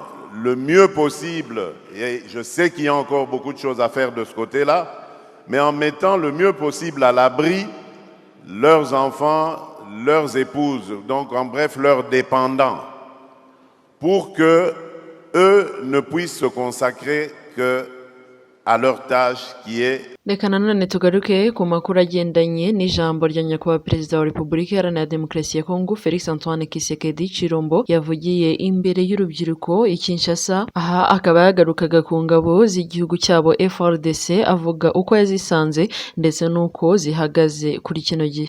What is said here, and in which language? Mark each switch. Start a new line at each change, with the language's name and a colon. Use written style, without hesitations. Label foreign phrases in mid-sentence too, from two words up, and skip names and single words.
French: le mieux possible, et je sais qu'il y a encore beaucoup de choses à faire de ce côté-là, mais en mettant le mieux possible à l'abri leurs enfants, leurs épouses, donc en bref leurs dépendants, pour que eux ne puissent se consacrer que à leur tâche qui est.
Kinyarwanda: Reka nanone tugaruke ku makuru agendanye n'ijambo rya nyakubahwa perezida wa Repubulika Iharanira Demokarasi ya Kongo Felix Antoine Tshisekedi Tshilombo yavugiye imbere y'urubyiruko i Kinshasa, aha akaba yagarukaga ku ngabo z'igihugu cyabo FARDC, avuga uko yazisanze ndetse n'uko zihagaze kuri kino gihe.